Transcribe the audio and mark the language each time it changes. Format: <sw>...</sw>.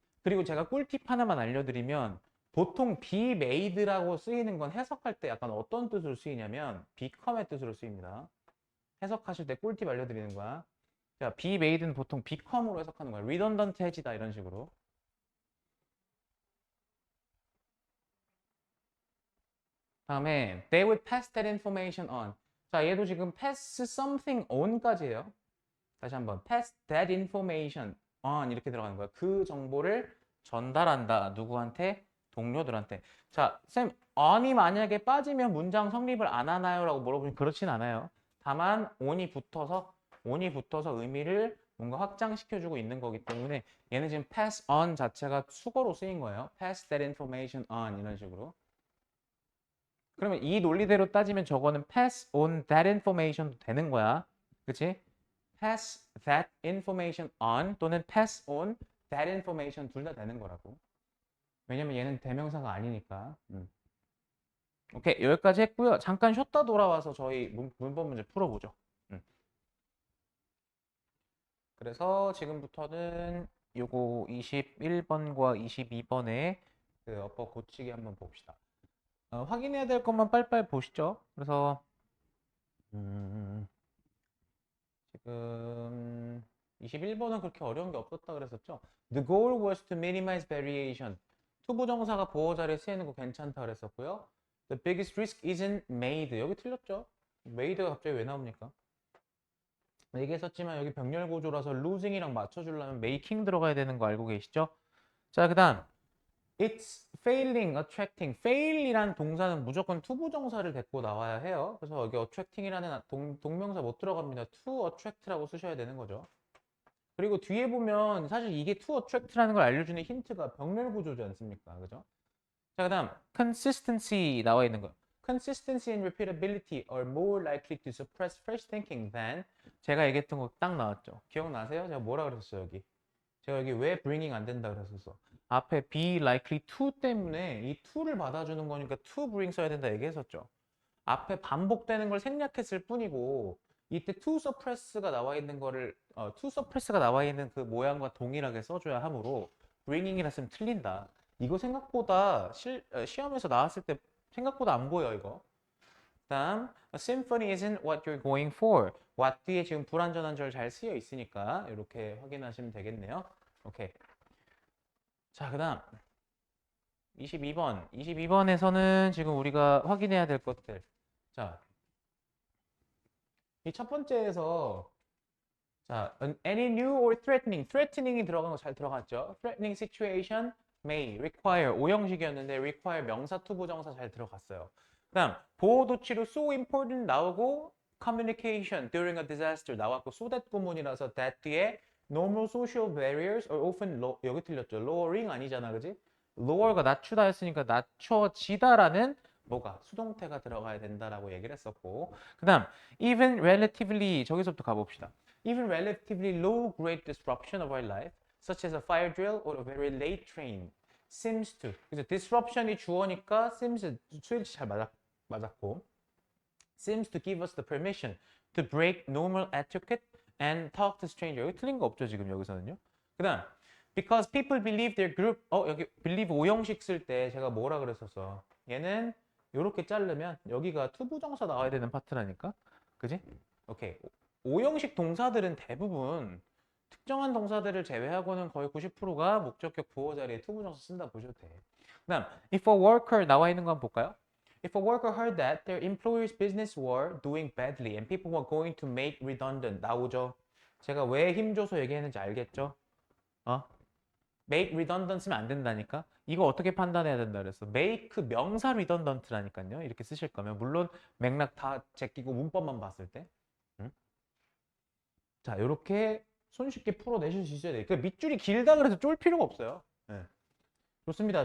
<ko>그리고 제가 꿀팁 하나만 알려드리면 보통</ko> <en>be made</en> <ko>라고 쓰이는 건 해석할 때 약간 어떤 뜻으로 쓰이냐면</ko> <en>become</en> <ko>의 뜻으로 쓰입니다. 해석하실 때 꿀팁 알려드리는 거야. 자,</ko> <en>be made</en> <ko>는 보통</ko> <en>become</en> <ko>으로 해석하는 거야. redundant 해지다 이런 식으로. 다음에</ko> <en>they would pass that information on.</en> <ko>자, 얘도 지금</ko> <en>pass something on</en> <ko>까지예요. 다시 한번</ko> <en>pass that information on</en> <ko>이렇게 들어가는 거야. 그 정보를 전달한다. 누구한테? 동료들한테. 자, 쌤, on이 만약에 빠지면 문장 성립을 안 하나요? 라고 물어보면 그렇진 않아요. 다만 on이 붙어서 의미를 뭔가 확장시켜주고 있는 거기 때문에 얘는 지금</ko> <en>pass on</en> <ko>자체가 수거로 쓰인 거예요.</ko> <en>pass that information on</en> <ko>이런 식으로. 그러면 이 논리대로 따지면 저거는</ko> <en>pass on that information</en> <ko>되는 거야. 그치?</ko> <en>pass that information on</en> <ko>또는</ko> <en>pass on that information</en> <ko>둘 다 되는 거라고. 왜냐면 얘는 대명사가 아니니까. 오케이, 여기까지 했고요. 잠깐 쉬었다 돌아와서 저희 문법 문제 풀어보죠. 그래서 지금부터는 요거 21번과 22번의 그 어법 고치기 한번 봅시다. 확인해야 될 것만 빨리빨리 보시죠. 그래서 지금 21번은 그렇게 어려운 게 없었다 그랬었죠.</ko> <en>The goal was to minimize variation.</en> <ko>투부정사가 보호 자리에 쓰이는 거 괜찮다 그랬었고요.</ko> <en>The biggest risk isn't made.</en> <ko>여기 틀렸죠. made가 갑자기 왜 나옵니까? 얘기했었지만 여기 병렬 구조라서 losing이랑 맞춰주려면 making 들어가야 되는 거 알고 계시죠? 자, 그 다음</ko> <en>It's failing, attracting.</en> <ko>fail이란 동사는 무조건 투부정사를 데리고 나와야 해요. 그래서 여기 attracting이라는 동명사 못 들어갑니다. to attract라고 쓰셔야 되는 거죠. 그리고 뒤에 보면 사실 이게 to attract라는 걸 알려주는 힌트가 병렬 구조지 않습니까? 그죠? 자, 그 다음 consistency 나와 있는 거.</ko> <en>Consistency and repeatability are more likely to suppress fresh thinking than</en> <ko>제가 얘기했던 거 딱 나왔죠. 기억나세요? 제가 뭐라 그랬었어요, 여기? 제가 여기 왜 bringing 안 된다 그랬었어? 앞에 be likely to 때문에 이 to를 받아주는 거니까 to bring 써야 된다 얘기했었죠. 앞에 반복되는 걸 생략했을 뿐이고 이때 to suppress가 나와 있는 거를 to suppress가 나와 있는 그 모양과 동일하게 써줘야 하므로 bringing이라 쓰면 틀린다. 이거 생각보다 시험에서 나왔을 때 생각보다 안 보여 이거. 다음</ko> <en>A symphony isn't what you're going for.</en> <ko>what 뒤에 지금 불완전한 절 잘 쓰여 있으니까 이렇게 확인하시면 되겠네요. 오케이. 자, 그 다음 22번. 22번에서는 지금 우리가 확인해야 될 것들. 자, 이 첫 번째에서 자,</ko> <en>any new or threatening.</en> <ko>threatening이 들어간 거 잘 들어갔죠?</ko> <en>threatening situation may require</en> <ko>오형식이었는데 require 명사 투부정사 잘 들어갔어요. 그다음 보호도 치료</ko> <en>so important 나오고 communication during a disaster 나왔고 so that 구문이라서 that 뒤에 normal social barriers are often 여기 틀렸죠.</en> <ko>lowering 아니잖아, 그지? lower가 낮추다 했으니까 낮춰지다라는 뭐가 수동태가 들어가야 된다라고 얘기를 했었고 그다음</ko> <en>even relatively</en> <ko>저기서부터 가봅시다.</ko> <en>Even relatively low grade disruption of our life, such as a fire drill or a very late train, seems to.</en> <ko>그래서</ko> <en>disruption이 주어니까 seems</en> <ko>수일치 잘 맞았고,</ko> <en>seems to give us the permission to break normal etiquette and talk to stranger.</en> <ko>여기 틀린 거 없죠 지금 여기서는요. 그다음</ko> <en>because people believe their group.</en> <ko>여기 believe 오형식 쓸 때 제가 뭐라 그랬었어? 얘는 이렇게 자르면 여기가 투부정사 나와야 되는 파트라니까, 그지? 오케이. 오형식 동사들은 대부분 특정한 동사들을 제외하고는 거의 90%가 목적격 부호 자리에 투부정사 쓴다 보셔도 돼. 그다음</ko> <en>if a worker</en> <ko>나와 있는 거 한번 볼까요?</ko> <en>If a worker heard that their employer's business were doing badly and people were going to make redundant 나오죠.</en> <ko>제가 왜 힘줘서 얘기했는지 알겠죠?</ko> <en>make redundant</en> <ko>쓰면 안 된다니까. 이거 어떻게 판단해야 된다 그랬어? make 명사 redundant라니까요. 이렇게 쓰실 거면 물론 맥락 다 제끼고 문법만 봤을 때. 응? 자, 이렇게 손쉽게 풀어내실 수 있어야 돼. 그 밑줄이 길다 그래서 쫄 필요가 없어요. 네. 좋습니다.</ko>